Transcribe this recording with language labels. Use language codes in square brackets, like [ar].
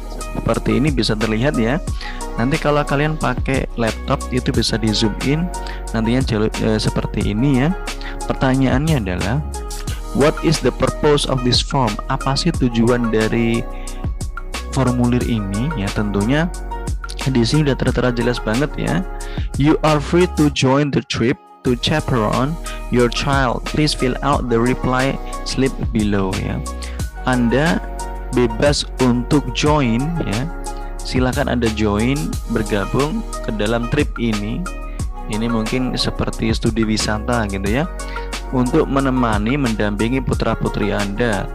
[id] Seperti ini bisa terlihat ya. Nanti kalau kalian pakai laptop itu bisa di zoom in, nantinya seperti ini ya. Pertanyaannya adalah, [en] what is the purpose of this form? [id] Apa sih tujuan dari formulir ini ya? Tentunya di sini udah tertera jelas banget ya. [en] You are free to join the trip to chaperone your child. Please fill out the reply slip below ya. [id] Anda bebas untuk join ya. Silakan Anda join, bergabung ke dalam trip ini. Ini mungkin seperti studi wisata gitu ya. Untuk menemani, mendampingi putra-putri Anda.